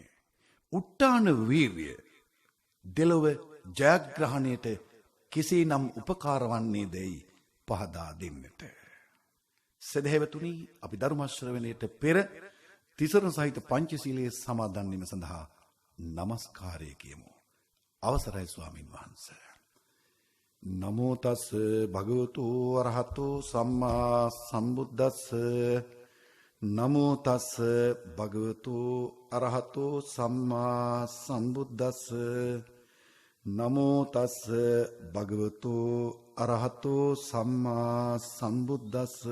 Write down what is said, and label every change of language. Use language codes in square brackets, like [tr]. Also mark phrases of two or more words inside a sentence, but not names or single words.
[si] උට්ටාන වීර්ය දෙලොව ජයග්‍රහණයට කෙසේනම් උපකාර වන්නේ දැයි පහදා දෙන්නට. සදහැවතුනි, අපි ධර්ම ශ්‍රවණයට පෙර තිසරණ සහිත පංචශීලයේ සමාදන් වීම සඳහා নমස්කාරය කියමු. අවසරයි ස්වාමින් වහන්සේ. [pi] නමෝ තස් භගවතු අරහතෝ සම්මා සම්බුද්දස්ස. නමෝ තස් භගවතු අරහතෝ සම්මා සම්බුද්දස්ස. නමෝ තස් භගවතු අරහතෝ සම්මා සම්බුද්දස්ස.